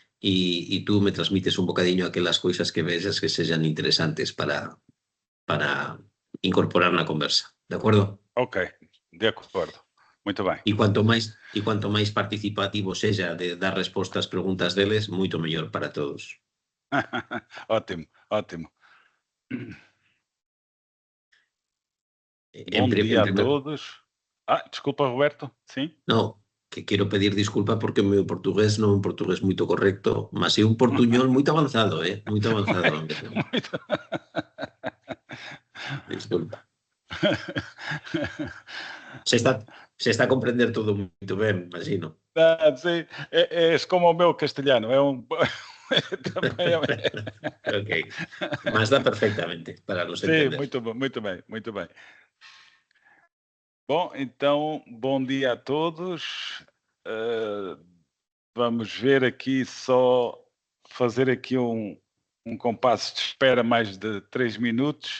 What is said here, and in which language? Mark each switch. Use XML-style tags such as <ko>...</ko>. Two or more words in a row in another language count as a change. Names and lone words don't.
<gl>y tú me transmites un bocadiño aquelas coisas que veas que sean interesantes para incorporar na conversa, de acordo?</gl> <pt>Ok, de acordo. Muito bem.</pt> <gl>E cuanto máis participativo sexa de dar resposta ás preguntas deles, moito mellor para todos.</gl> <pt>Ótimo, ótimo.</pt> <gl>En,</gl> <pt>Bom dia</pt> <gl>en a primer</gl> <pt>todos. Desculpa, Roberto. Sim?</pt> <gl>No, que quero pedir disculpa porque o meu portugués non é un portugués moito correcto, mas é un portuñol moito avanzado, moito avanzado.</gl> <pt>Muito...</pt> <gl>Disculpa. Se está a comprender todo moito ben, imagino.</gl> <pt>Sim, és como o meu castelhano. É um... Também é... Ok, mas dá perfectamente para nos Sim, entender. muito bom, muito bem, muito bem. Bom, então, bom dia a todos. Vamos ver aqui só fazer aqui um compasso de espera mais de 3 minutos.</pt>